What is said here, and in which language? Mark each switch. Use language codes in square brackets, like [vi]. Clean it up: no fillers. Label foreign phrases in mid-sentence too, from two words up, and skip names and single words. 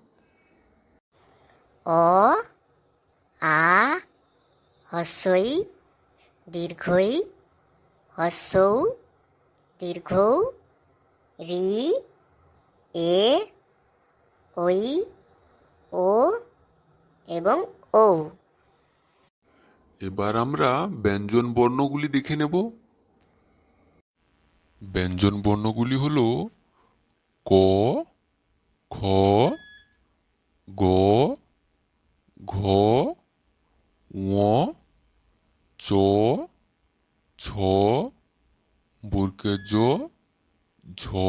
[bn] অ আ হস্যই দীর্ঘই হস্যৌ দীর্ঘৌ রি এ ওই ও এবং ঔ। এবার আমরা ব্যঞ্জন বর্ণগুলি দেখে নেব। ব্যঞ্জন বর্ণগুলি হলো ক, খ, গ, ঘ, ঙ, চ, ছ, বর্গের জ, ঝ,